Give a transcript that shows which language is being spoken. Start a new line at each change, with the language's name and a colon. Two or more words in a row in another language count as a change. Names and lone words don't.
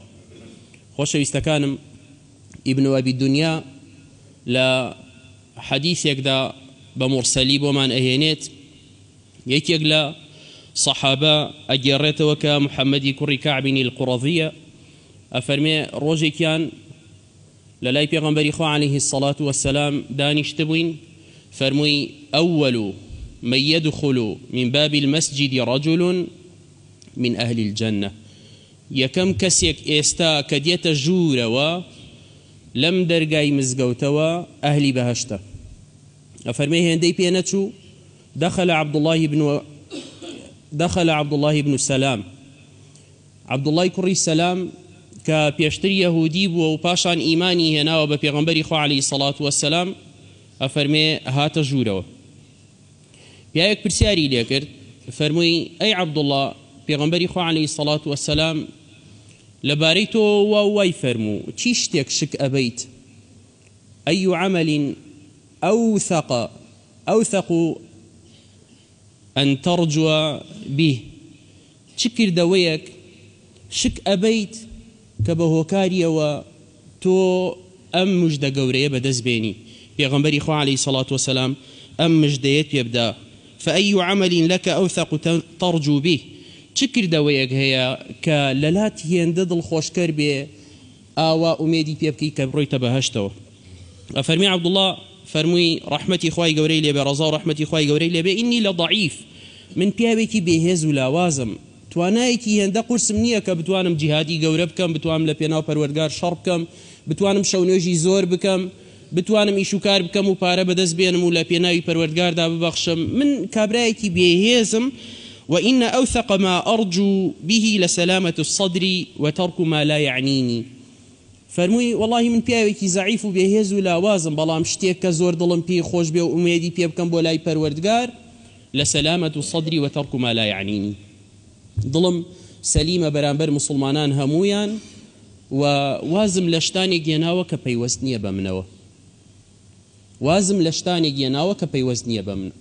Central Kurdish: خۆشەویستەکانم، ئیبن ئەبی دونیا لە حەدیثێکدا بە موڕسەلی بۆمان ئەهێنێت. یەکێک لە صحابە ئەگێڕێتەوە کە محەممەدی کوڕی کەعبی القوڕەظیە ئەفەرمێ ڕۆژێکیان لە لای پێغەمبەری خوا
Arabic: عەلەیهی الصەڵات وەسەلام
Central Kurdish: دانیشتە بووین، فەرمووی
Arabic: ئەوەل من يدخل من باب المسجد رجل من أهل الجنة.
Central Kurdish: یەکەم کەسێک ئێستا کە دێتە ژوورەوە لەم دەرگای مزگەوتەوە ئەهلی بەهەشتە. ئەفەرمێ هێندەی پێ نەچوو دخل عبد الله بن سلام. عبد الله کوڕی سەلام کە پێشتر یەهودی بووە و پاشان ئیمانی هێناوە بە پێغەمبەری خوا
Arabic: عەلەیهی سەڵات وەسەلام،
Central Kurdish: ئەفەرمێ هاتە ژوورەوە. پیاوێک پرسیاری لێ کرد، فەرمووی ئەی عەبدوڵڵا، پێغەمبەری خوا
Arabic: عەلەیهی سەڵات وەسەلام
Central Kurdish: لەبارەی تۆ وای فەرموو چی شتێک شک ئەبەیت؟
Arabic: ئەی عەمەل ئەوثەق أن ترجو به،
Central Kurdish: چ کردەوەیەک شک ئەبەیت کە بە هۆکاریەوە تۆ ئەم مژدە گەورەیە بەدەست بێنی؟ پێغەمبەری خوا
Arabic: عەلەیهی سەڵات وەسەلام
Central Kurdish: ئەم مژدەیەت پێ بدا،
Arabic: فأي عمل لك أوثق ترجو به،
Central Kurdish: چ کردەوەیەک هەیە کە لەلات هێندە دڵخۆشکەر بێ ئاوا ئومێدی پێ بکەی کە بڕۆیتە بەهەشتەوە؟ ئەفەرمی عەبدوڵڵا، فەرمووی ڕەحمەتی خوای گەورەی لێبێ، ڕەزا و ڕەحمەتی خوای گەورەی لێبێ،
Arabic: ئینی لە ضەعیف،
Central Kurdish: من پیاوێکی بێهێز و لاوازم، توانایەکی هێندە قورسم نییە کە بتوانم جیهادی گەورە بکەم، بتوانم لە پێناو پەروەردگار شەڕ بکەم، بتوانم شەونێژی زۆر بکەم، بتوانم ئیش و کار بکەم و پارە بەدەست بێنم و لە پێناوی پەروەردگاردا ببەخشم. من کابرایەکی بێهێزم،
Arabic: وإن أوثق ما أرجو به لسلامة الصدر وترك ما لا يعنيني.
Central Kurdish: فەرمووی وەڵاهی من پیاوێکی زەعیف و بێهێز و لاوازم، بەڵام شتێک کە زۆر دڵم پێی خۆش بێ و ئومێدی پێ بکەم بۆ لای پەروەردگار لە سەلامەت و سەدری و
Arabic: تەرک ما لا یعنینی.
Central Kurdish: دڵم سەلیمە بەرامبەر مسلمانان هەموویان و وازم لە شتانێک گێناوە کە پەیوەست نییە بە منەوە، وازم لە شتانێک گێناوە کە پەیوەست نییە بە من.